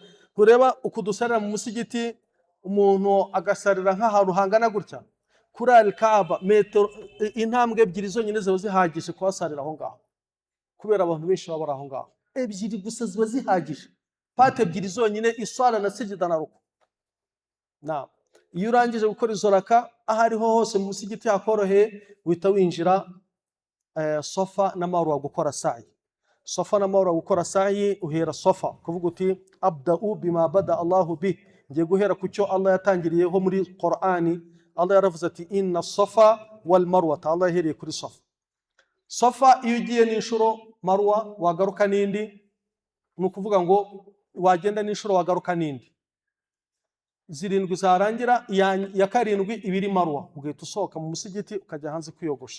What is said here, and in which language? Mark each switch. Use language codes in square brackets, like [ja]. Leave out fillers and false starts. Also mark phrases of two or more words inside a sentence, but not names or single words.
[rw] Kureba ukudusarira mu musigiti, umuntu agasarira nk'ahantu hangana gutya kuri al-Kaaba, metero intambwe ebyiri zonyine ziba zihagije kuhasarira aho ngaho, kubera abantu benshi baba aho ngaho. Ebyiri gusa ziba zihagije, pate ebyiri zonyine, iswala na sijida na ruku. Iyo urangije gukora izo raka, aho ariho hose mu musigiti hakoroheye, uhita winjira Safa na Marwa gukora sa'i. Safa na Marwa gukora sa'i, uhera Safa kuvuga uti [ar] أبدأ بما بدأ الله به, [rw] ngiye guhera ku cyo Allah yatangiriyeho muri Qur'ani. Allah yaravuze ati [ar] إن الصفا والمروة, [rw] Allah yahereye kuri Safa. Safa iyo ugiye n'inshuro, Marwa wagaruka n'indi, ni ukuvuga ngo wagenda n'inshuro wagaruka n'indi. 7 zarangira, ya karindwi ibiri Marwa, ugahita usohoka mu musigiti ukajya hanze kwiyogosha.